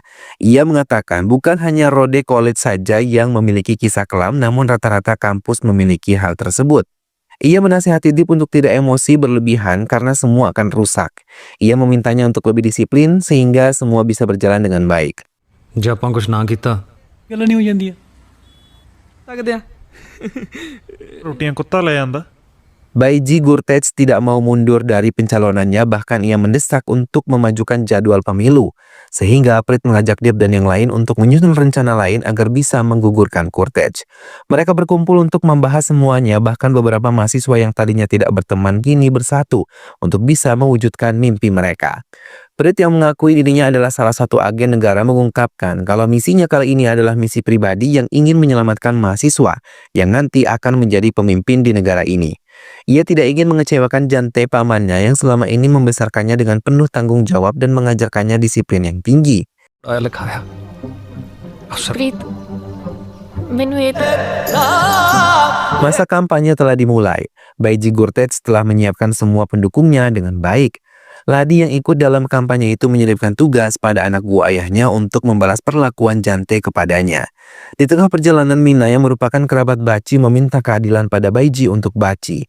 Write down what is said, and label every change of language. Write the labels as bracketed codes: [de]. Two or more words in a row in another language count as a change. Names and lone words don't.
[id] Ia mengatakan bukan hanya Rode College saja yang memiliki kisah kelam, namun rata-rata kampus memiliki hal tersebut. Ia menasihati Dip untuk tidak emosi berlebihan karena semua akan rusak. Ia memintanya untuk lebih disiplin sehingga semua bisa berjalan dengan baik. [pa] ਜੇ ਆਪਾਂ ਕੁਝ ਨਾ ਕੀਤਾ ਗੱਲ ਨਹੀਂ ਹੋ ਜਾਂਦੀ ਸਕਦੇ ਆ ਰੋਟੀਆਂ ਕੁੱਤਾ ਲੈ ਜਾਂਦਾ [id] Baiji Gurtec tidak mau mundur dari pencalonannya, bahkan ia mendesak untuk memajukan jadwal pemilu. Sehingga Prit mengajak Dip dan yang lain untuk menyusun rencana lain agar bisa menggugurkan Gurtec. Mereka berkumpul untuk membahas semuanya, bahkan beberapa mahasiswa yang tadinya tidak berteman kini bersatu untuk bisa mewujudkan mimpi mereka. Prit yang mengakui dirinya adalah salah satu agen negara mengungkapkan kalau misinya kali ini adalah misi pribadi yang ingin menyelamatkan mahasiswa yang nanti akan menjadi pemimpin di negara ini. Ia tidak ingin mengecewakan Jante pamannya yang selama ini membesarkannya dengan penuh tanggung jawab dan mengajarkannya disiplin yang tinggi. [pa] ਆਇਆ ਲਿਖਾਇਆ ਅਫਸਰ ਪ੍ਰੀਤ ਮੈਨੂੰ ਇਹ [id] Masa kampanye telah dimulai. Baiji Gurtec telah menyiapkan semua pendukungnya dengan baik. Ladi yang ikut dalam kampanye itu menyelipkan tugas pada anak buah ayahnya untuk membalas perlakuan Jante kepadanya. Di tengah perjalanan, Mina yang merupakan kerabat Baci meminta keadilan pada Baiji untuk Baci.